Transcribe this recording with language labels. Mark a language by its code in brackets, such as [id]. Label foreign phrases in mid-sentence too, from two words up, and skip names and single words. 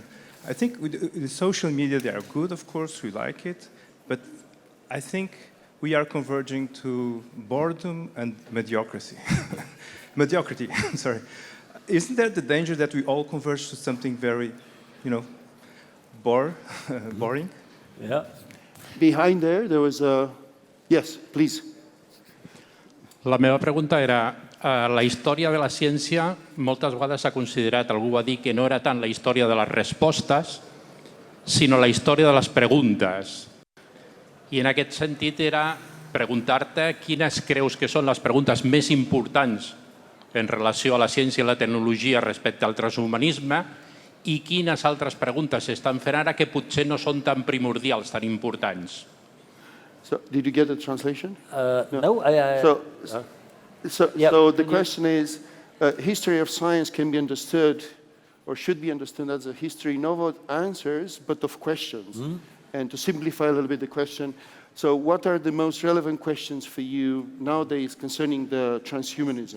[en] I think with the social media, they are good, of course, we like it, but I think we are converging to boredom and mediocrity. Mediocrity, sorry. Isn't there the danger that we all converge to something very, boring? Yeah. Behind there was a... Yes, please. [ca] La meva pregunta era, la història de la ciència moltes vegades s'ha considerat, algú va dir que no era tant la història de les respostes, sinó la història de les preguntes. I en aquest sentit era preguntar-te quines creus que són les preguntes més importants en relació a la ciència i la tecnologia respecte al transhumanisme i quines altres preguntes s'estan fent ara que potser no són tan primordials, tan importants. [en] So, did you get the translation? No. So the question is, history of science can be understood, or should be understood as a history not of answers, but of questions. And to simplify a little bit the question, so what are the most relevant questions for you nowadays concerning the transhumanism?